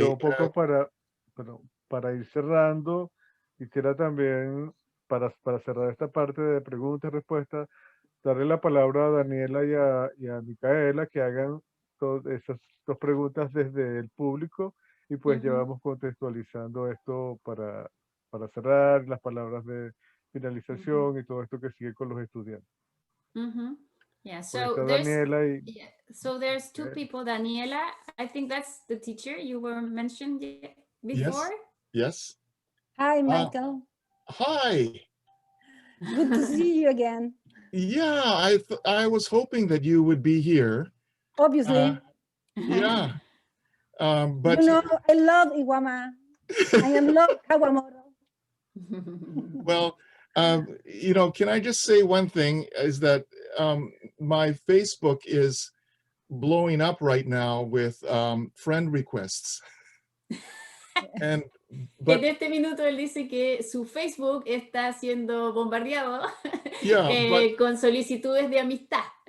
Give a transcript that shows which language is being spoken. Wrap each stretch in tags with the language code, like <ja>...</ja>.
<es>Yo un poco para ir cerrando, quisiera también, para cerrar esta parte de preguntas y respuestas, darle la palabra a Daniela y a Micaela, que hagan todas esas dos preguntas desde el público, y pues ya vamos contextualizando esto para cerrar, las palabras de finalización y todo esto que sigue con los estudiantes.</es> <en>Yeah, so there's two people. Daniela, I think that's the teacher you were mentioned before. Yes. Hi, Michael. Hi. Good to see you again. Yeah, I was hoping that you would be here. Obviously. Yeah. But you know, I love Iwama. I love Kawamoto. Well, you know, can I just say one thing, is that my Facebook is blowing up right now with friend requests.</en> <es>En este minuto él dice que su Facebook está siendo bombardeado con solicitudes de amistad.</es>